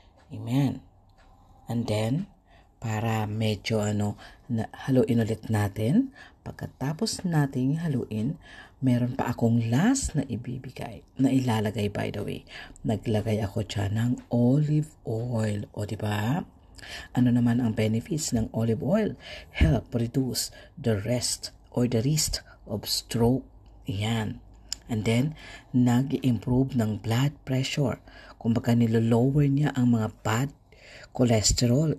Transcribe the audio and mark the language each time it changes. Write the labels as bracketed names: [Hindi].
[Filipino] Amen. [English] And then, [Filipino] para medyo haluin ulit natin. Pagkatapos nating haluin, meron pa akong last na ilalagay [English] by the way. [Filipino] Naglagay ako dyan ng olive oil. O diba? Ano naman ang benefits ng olive oil? [English] Help reduce the risk of stroke. [Filipino] Ayan. [English] And then, [Filipino] nag-improve ng blood pressure. Kumbaga, nilo-lower niya ang mga bad cholesterol.